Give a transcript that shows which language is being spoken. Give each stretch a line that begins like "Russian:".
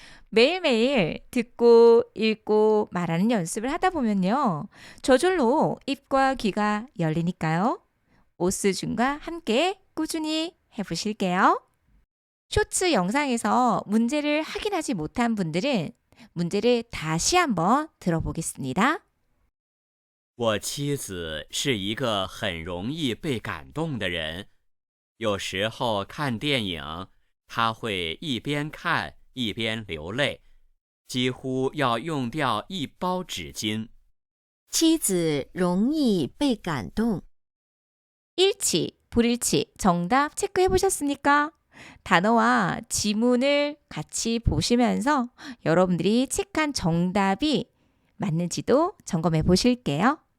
Korean: 매일매일 듣고 읽고 말하는 연습을 하다 보면요. 저절로 입과 귀가 열리니까요. 오스준과 함께 꾸준히 해보실게요. 쇼츠 영상에서 문제를 확인하지 못한 분들은 문제를 다시 한번 들어보겠습니다.
Chinese: 我妻子是一个很容易被感动的人，有时候看电影，她会一边看一边流泪，几乎要用掉一包纸巾。妻子容易被感动。
Korean: 일치, 불일치, 정답 체크해 보셨습니까? 단어와 지문을 같이 보시면서 여러분들이 체크한 정답이 맞는지도 점검해 보실게요.